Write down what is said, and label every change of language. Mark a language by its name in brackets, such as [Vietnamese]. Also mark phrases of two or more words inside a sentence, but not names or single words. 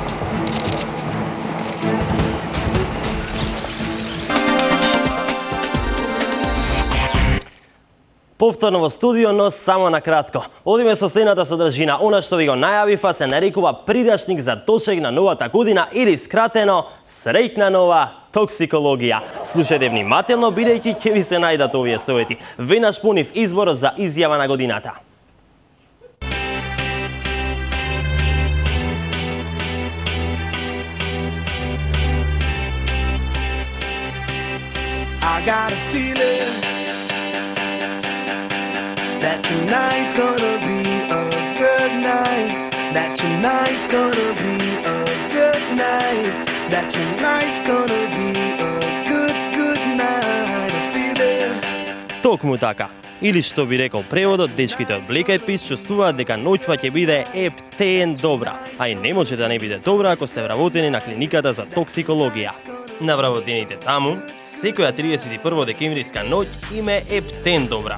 [Macedonian] Повторно во студио, но само на кратко. Одиме со следната содржина. Она што ви го најавива се нарекува прирачник за дочек на новата година или скратено среќна нова токсикологија. Слушајте внимателно, бидејќи ќе ви се најдат овие совети. Веднаш по нив изборот за изјава на годината. [English] I got a feeling that tonight's gonna be a good night. That tonight's gonna be a good night. That tonight's gonna be a good night. A feeling. [Macedonian] Токму така. Или што би рекол преводот, дечките од Black Eyed Peas чувствуваат дека ноќва ќе биде ептен добра, а и не може да не биде добра ако сте вработени на клиниката за токсикологија. На вработените таму, секоја 31 декемвриска ноќ им е ептен добра.